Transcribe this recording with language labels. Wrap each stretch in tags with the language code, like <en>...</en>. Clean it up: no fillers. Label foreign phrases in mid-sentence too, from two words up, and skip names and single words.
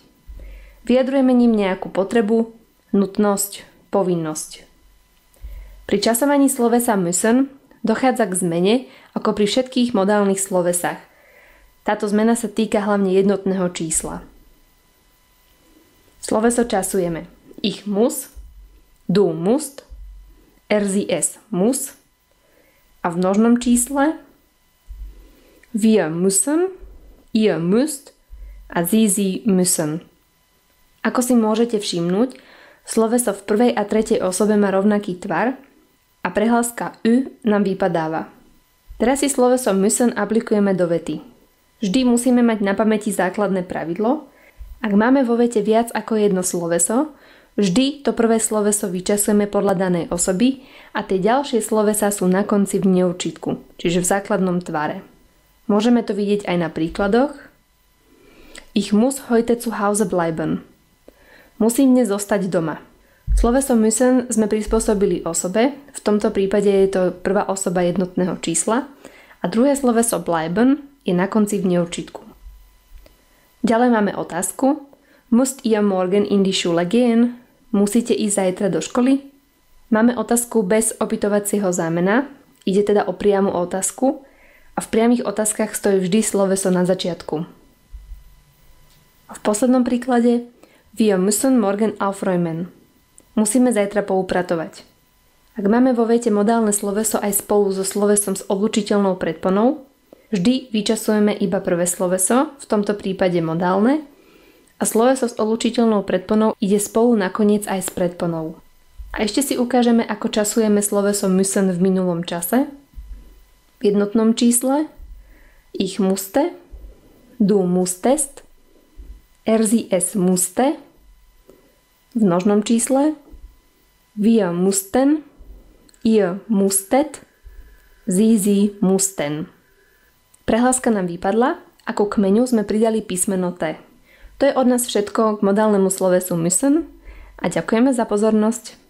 <sk>Vyjadrujeme ním nejakú potrebu, nutnosť, povinnosť. Pri časovaní slovesa müssen dochádza k zmene ako pri všetkých modálnych slovesách. Táto zmena sa týka hlavne jednotného čísla. Sloveso časujeme.</sk> <de>Ich muss, du musst, sie es muss</de> <sk>a v množnom čísle</sk> <de>wir müssen, ihr müsst a sie müssen.</de> <sk>Ako si môžete všimnúť, sloveso v prvej a tretej osobe má rovnaký tvar a prehláska ü nám vypadáva. Teraz si sloveso müssen aplikujeme do vety. Vždy musíme mať na pamäti základné pravidlo. Ak máme vo vete viac ako jedno sloveso, vždy to prvé sloveso vyčasujeme podľa danej osoby a tie ďalšie slovesá sú na konci v neurčitku, čiže v základnom tvare. Môžeme to vidieť aj na príkladoch.</sk> <de>Ich muss heute zu Hause bleiben.</de> <sk>Musím dnes zostať doma. Sloveso müssen sme prispôsobili osobe, v tomto prípade je to prvá osoba jednotného čísla a druhé sloveso bleiben je na konci v neurčitku. Ďalej máme otázku.</sk> <de>Musst ihr morgen in die Schule gehen?</de> <sk>Musíte ísť zajtra do školy? Máme otázku bez opytovacieho zámena, ide teda o priamu otázku a v priamých otázkach stojí vždy sloveso na začiatku. A v poslednom príklade</sk> <de>wir müssen morgen aufräumen.</de> <sk>Musíme zajtra poupratovať. Ak máme vo vete modálne sloveso aj spolu so slovesom s odlučiteľnou predponou, vždy vyčasujeme iba prvé sloveso, v tomto prípade modálne, a sloveso s odlučiteľnou predponou ide spolu nakoniec aj s predponou. A ešte si ukážeme, ako časujeme sloveso müssen v minulom čase. V jednotnom čísle</sk> <de>ich musste, du musstest, sie es musste.</de> <sk>V množnom čísle</sk> <de>wir mussten, ihr musstet, sie mussten.</de> <sk>Prehláska nám vypadla, ako kmeňu sme pridali písmeno T. To je od nás všetko k modálnemu slovesu müssen a ďakujeme za pozornosť.</sk>